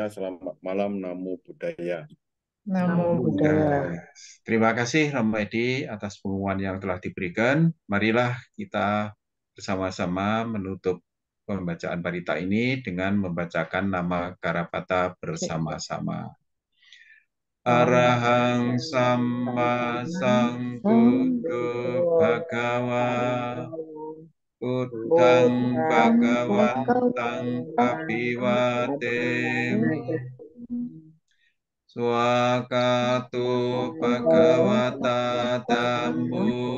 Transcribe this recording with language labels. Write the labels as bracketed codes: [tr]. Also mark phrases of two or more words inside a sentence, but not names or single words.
[id] Selamat malam. [pi] Namo Buddhaya. Namo Buddhaya. [id] Terima kasih Romo Edi atas pengumuman yang telah diberikan. Marilah kita bersama-sama menutup pembacaan parita ini dengan membacakan nama Karapata bersama-sama. [pi] Arahang Samma Sambuddho Bhagawa Buddhang Bhagawantang Abhiwademi Swakato Bhagavata Dhammo